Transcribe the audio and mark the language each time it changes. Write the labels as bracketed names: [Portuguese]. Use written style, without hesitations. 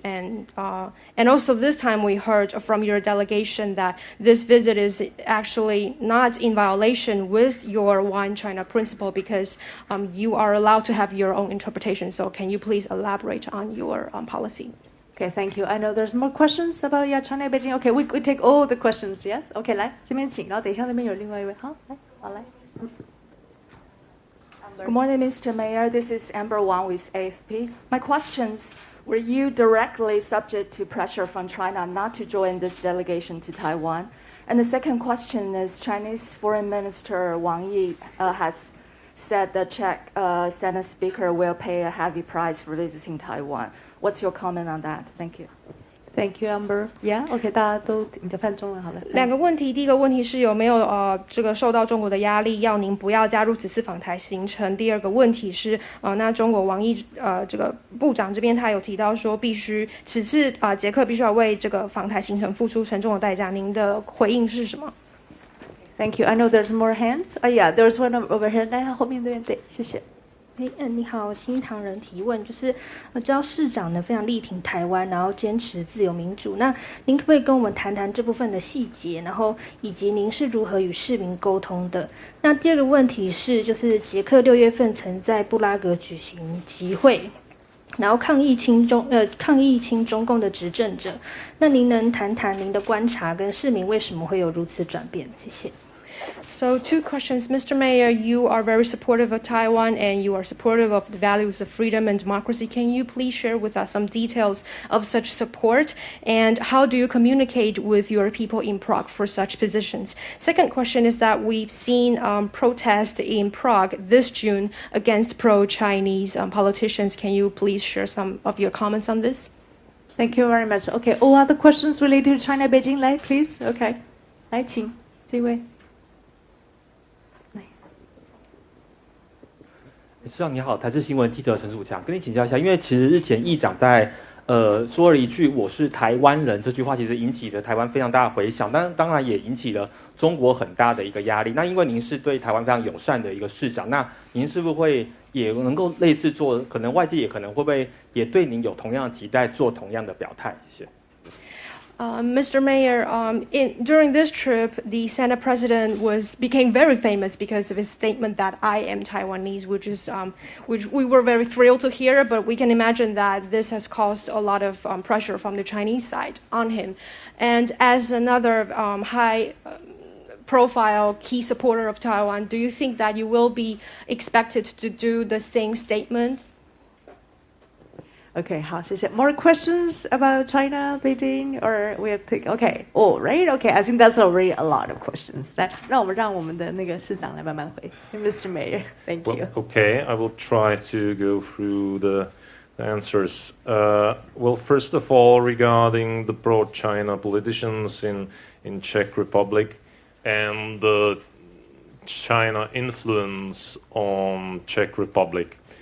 [English] And also this time we heard from your delegation that this visit is actually not in violation with your One China principle because you are allowed to have your own interpretation. So can you please elaborate on your policy? Okay, thank you. I know there's more questions about China, Beijing. Okay, we take all the questions. Yes. [Chinese] Okay, 来这边请，然后等一下那边有另外一位。好，来，好来。 [English] Good morning, Mr. Mayor. This is Amber Wang with AFP. My questions: were you directly subject to pressure from China not to join this delegation to Taiwan? And the second question is: Chinese Foreign Minister Wang Yi has said the Czech Senate Speaker will pay a heavy price for visiting Taiwan. What's your comment on that? Thank you. Thank you, Amber. [Chinese] Yeah, OK， 大家都你就翻中文好了。两个问题，第一个问题是有没有这个受到中国的压力，要您不要加入此次访台行程。第二个问题是那中国王毅这个部长这边他有提到说，必须此次捷克必须要为这个访台行程付出沉重的代价。您的回应是什么 [English] ？Thank you. I know there's more hands. Yeah, there's one over here. [Chinese] 来，后面对，谢谢。你好，新唐人提问，就是知道市长呢非常力挺台湾，然后坚持自由民主。那您可不可以跟我们谈谈这部分的细节，然后以及您是如何与市民沟通的？那第二个问题是，就是捷克6月份曾在布拉格举行集会，然后抗议亲中共的执政者。那您能谈谈您的观察跟市民为什么会有如此转变？谢谢。 [English] So 2 questions. Mr. Mayor, you are very supportive of Taiwan and you are supportive of the values of freedom and democracy. Can you please share with us some details of such support and how do you communicate with your people in Prague for such positions? Second question is that we've seen protests in Prague this June against pro-Chinese politicians. Can you please share some of your comments on this? Thank you very much. Okay, all other questions related to China, Beijing, 来 please. [Chinese] Okay. 来，请这位。市长你好，台视新闻记者陈曙强，跟你请教一下，因为其实日前议长在说了一句"我是台湾人"这句话，其实引起了台湾非常大的回响，但当然也引起了中国很大的一个压力。那因为您是对台湾非常友善的一个市长，那您是不是会也能够类似做，可能外界也可能会不会也对您有同样的期待，做同样的表态？谢谢。 [English] Mr. Mayor, during this trip, the Senate President became very famous because of his statement that I am Taiwanese, which we were very thrilled to hear. But we can imagine that this has caused a lot of pressure from the Chinese side on him. And as another high-profile key supporter of Taiwan, do you think that you will be expected to do the same statement? [Chinese] Okay, 好，谢谢。 [English] More questions about China, Beijing, or we have picked? Okay, all right. Okay, I think that's already a lot of questions. [Chinese] 来，让我们让我们的那个市长来慢慢回。 [English] Mr. Mayor, thank you. Okay, I will try to go through the answers. Well, first of all, regarding the pro-China politicians in Czech Republic and the China influence on Czech Republic.